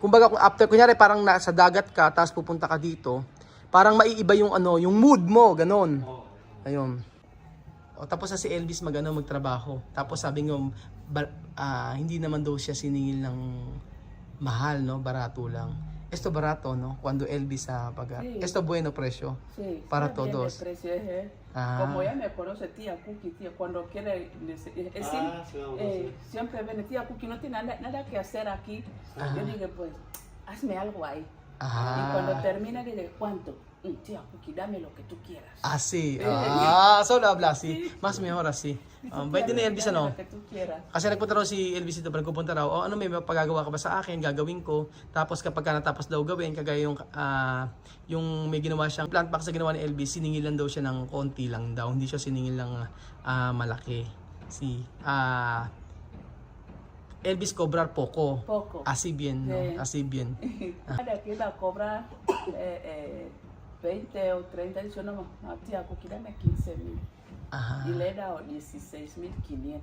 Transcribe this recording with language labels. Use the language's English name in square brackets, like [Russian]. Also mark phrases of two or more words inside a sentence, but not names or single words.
[Filipino] Kumbaga kung after kunyari parang nasa dagat ka tapos pupunta ka dito, parang maiiba yung yung mood mo, ganon. Ayun. O tapos si Elvis magtrabaho. Tapos sabi ng hindi naman daw siya siningil ng mahal, no, barato lang. [Spanish] Esto barato, no? Cuando Elvis Sí. Esto bueno precio. Sí, Para está bien todos. de precio, Ah. Como ya me conoce tía Cookie, tía, cuando quiere, siempre viene tía Cookie, no tiene nada que hacer aquí. Yo digo, pues, hazme algo ahí. Y cuando termina, dice, ¿cuánto? Tía Cookie, dame lo que tú quieras. Así. So habla así. Mas mejor así. [Filipino] Bait din ni Elvis, [Spanish] Dame lo que tú quieras. [Filipino] Kasi nagpunta raw si Elvis dito, nagpupunta raw, may pagagawa ka ba sa akin, gagawin ko. Tapos kapag natapos daw gawin, kagaya yung may ginawa siyang plant box na ginawa ni Elvis, siningilan daw siya ng konti lang daw, hindi siya siningil ng malaki. [Spanish] Elvis cobrar poco. Así bien, no? Sí. Así bien. Aquí la cobra 20 o 30, dice, no, tía Cookie, dame 15,000. Y le he dado 16,500.